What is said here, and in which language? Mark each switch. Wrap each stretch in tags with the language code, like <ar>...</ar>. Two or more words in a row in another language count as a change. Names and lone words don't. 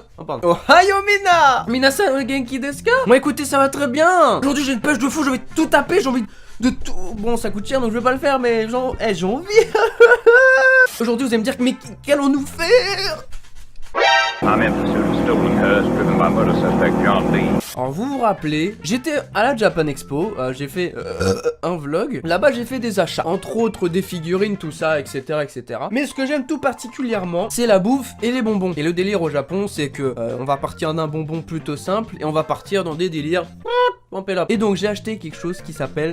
<fr>pardon.</fr> <ja>おはよう みな 皆さん お元気ですか?</ja> <fr>Moi écoutez, ça va très bien. Aujourd'hui j'ai une pêche de fou, j'ai envie de tout taper, j'ai envie de tout... Bon, ça coûte cher donc je vais pas le faire, mais genre... Eh, j'ai envie. Aujourd'hui vous allez me dire, mais qu'allons-nous faire?</fr> <en>I'm in pursuit of stolen hearse driven by motor suspect John Lee.</en> <fr>Alors vous vous rappelez, j'étais à la Japan Expo, j'ai fait un vlog. Là-bas j'ai fait des achats, entre autres des figurines, tout ça, etc. etc. Mais ce que j'aime tout particulièrement, c'est la bouffe et les bonbons. Et le délire au Japon, c'est que on va partir d'un bonbon plutôt simple et on va partir dans des délires et donc j'ai acheté quelque chose qui s'appelle...</fr>